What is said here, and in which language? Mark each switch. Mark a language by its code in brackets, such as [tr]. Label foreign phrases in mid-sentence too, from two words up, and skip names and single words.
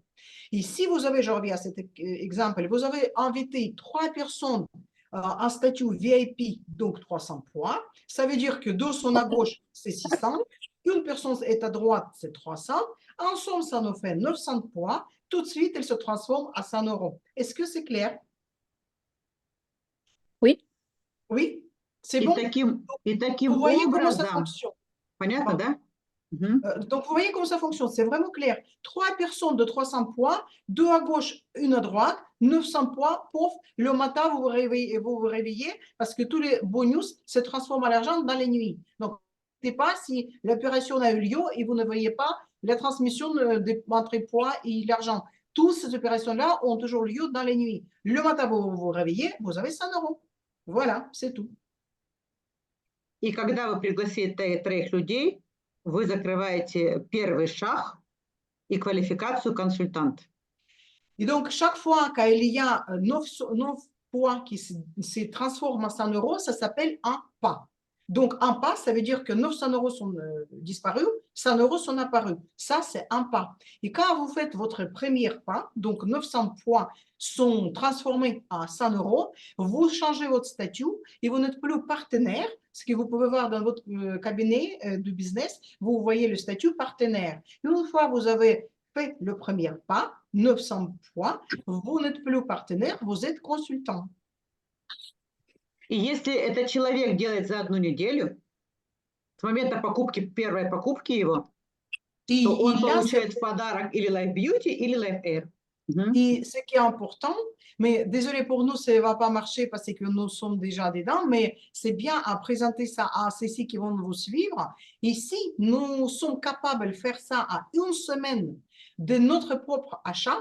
[fr] Et si vous avez, je reviens à cet exemple, vous avez invité 3 personnes en statut VIP, donc 300 points, ça veut dire que 2 sont à gauche, c'est 600, une personne est à droite, c'est 300, en somme, ça nous fait 900 points, tout de suite, elle se transforme à 100 euros. Est-ce que c'est clair? Oui. Oui, c'est bon. Vous voyez comment ça fonctionne. [ru] Понятно, да? [fr] Donc, vous voyez comment ça fonctionne, c'est vraiment clair. 3 personnes de 300 points, 2 à gauche, une à droite, 900 points, pouf, le matin, vous vous réveillez parce que tous les bonus se transforment en argent dans les nuits. Donc, ne sais pas si l'opération a eu lieu et vous ne voyez pas la transmission entre points et l'argent. Toutes ces opérations-là ont toujours lieu dans les nuits. Le matin, vous vous réveillez, vous avez 100 euros. Voilà, c'est tout. [ru] И когда вы пригласите 3 людей, вы закрываете первый шаг и квалификацию консультанта. [fr] Et donc, chaque fois qu'il y a 9 points qui se transforment en 100 euros, ça s'appelle un pas. Donc, un pas, ça veut dire que 900 euros sont disparus, 100 euros sont apparus. Ça, c'est un pas. Et quand vous faites votre premier pas, donc 900 points sont transformés en 100 euros, vous changez votre statut et vous n'êtes plus partenaire. Ce que vous pouvez voir dans votre cabinet de business, vous voyez le statut partenaire. Une fois que vous avez fait le premier pas, 900 points, vous n'êtes plus partenaire, vous êtes consultant. [ru] И если этот человек делает за 1 неделю, с момента покупки, первой покупки его, [fr] Et, [ru] то он [fr] et là, c'est- [ru] получает в подарок или Life Beauty, или Life Air. Мгм. [fr] et ce qui est important, mais désolé pour nous, ça ne va pas marcher parce que nous sommes déjà dedans, mais c'est bien à présenter ça à ceux qui vont vous suivre. Ici, nous sommes capables de faire ça à une semaine de notre propre achat.